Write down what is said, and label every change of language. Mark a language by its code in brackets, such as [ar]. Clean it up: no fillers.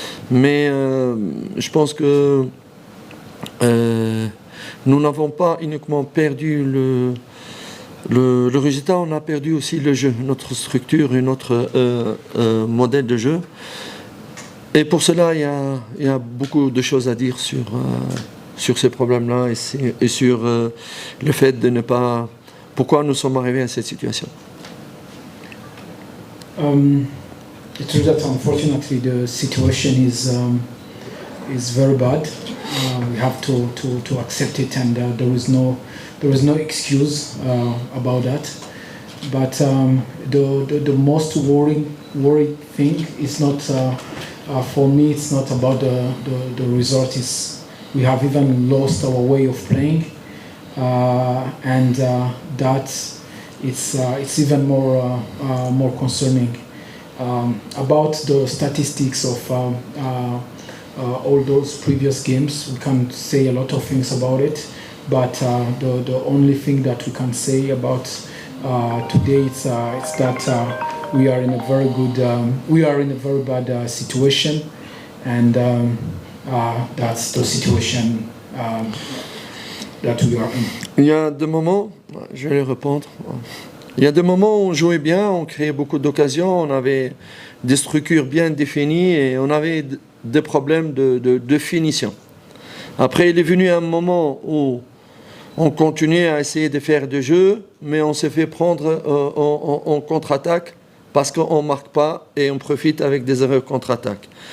[fr] Mais je pense que nous n'avons pas uniquement perdu le résultat, on a perdu aussi le jeu, notre structure et notre modèle de jeu. Et pour cela, il y a beaucoup de choses à dire sur ces problèmes-là et sur le fait de ne pas... Pourquoi nous sommes arrivés à cette situation. [en] It's true that unfortunately the situation is very bad. We have to accept it, and there is no excuse about that. But the most worrying thing is not for me. It's not about the result. We have even lost our way of playing, and that it's even more concerning. About the statistics of all those previous games, we can say a lot of things about it, but the only thing that we can say about today it's that we are in a very bad situation, and that's the situation that we are in. [fr] Il y a des moments, je vais répondre. Il y a des moments où on jouait bien, on créait beaucoup d'occasions, on avait des structures bien définies et on avait des problèmes de finition. Après, il est venu un moment où on continuait à essayer de faire des jeux, mais on s'est fait prendre en contre-attaque parce qu'on ne marque pas et on profite avec des erreurs contre-attaque.